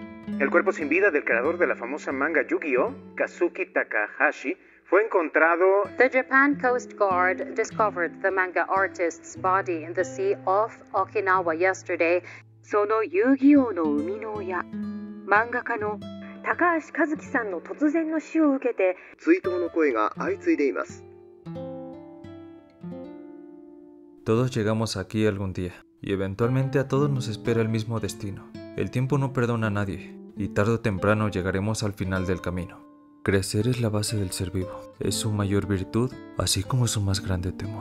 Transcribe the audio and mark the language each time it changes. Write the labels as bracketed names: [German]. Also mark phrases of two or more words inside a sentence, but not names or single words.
[Spanish] El cuerpo sin vida del creador de la famosa manga Yu-Gi-Oh, Kazuki Takahashi, fue encontrado. [English] The Japan Coast Guard discovered the manga artist's body in the sea off Okinawa yesterday. [Japanese] その遊戯王の生みの親、漫画家の高橋和樹さんの突然の死を受けて追悼の声が相次いでいます。 [Spanish] Todos llegamos aquí algún día, y eventualmente a todos nos espera el mismo destino. El tiempo no perdona a nadie, y tarde o temprano llegaremos al final del camino. Crecer es la base del ser vivo, es su mayor virtud, así como su más grande temor.